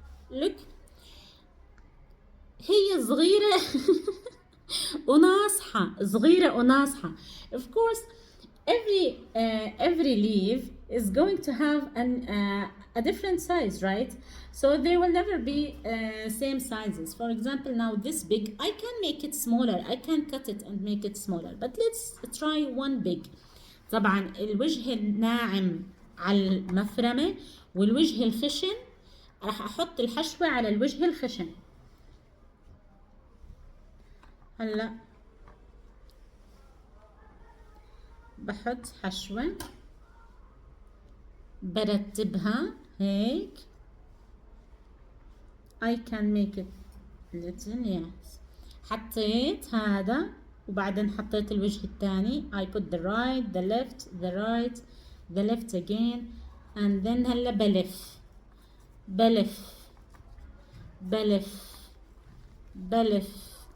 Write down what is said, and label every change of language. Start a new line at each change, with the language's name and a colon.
Arabic: Look, هي صغيرة وناصحة صغيرة وناصحة.
English: Of course every leaf is going to have a different size, right? So they will never be same sizes. For example, now this big, I can make it smaller, I can cut it and make it smaller, but let's try one big.
Arabic: طبعا الوجه الناعم على المفرمة والوجه الخشن راح احط الحشوة على الوجه الخشن. هلا بحط حشوة برتبها هيك.
English: I can make it little, yes.
Arabic: حطيت هذا وبعدين حطيت الوجه الثاني.
English: I put the right, the left, the right, the left again, and then
Arabic: هلا بلف بلف بلف بلف.